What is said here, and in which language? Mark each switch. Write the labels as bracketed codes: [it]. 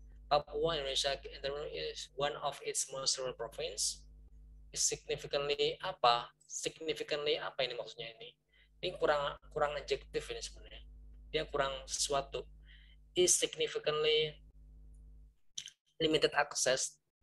[en] Papua Indonesia is one of its most rural province. Is significantly [id] apa? Significantly apa ini maksudnya ini? Ini kurang adjektif ini sebenarnya. Dia kurang sesuatu. [en] Is significantly limited access.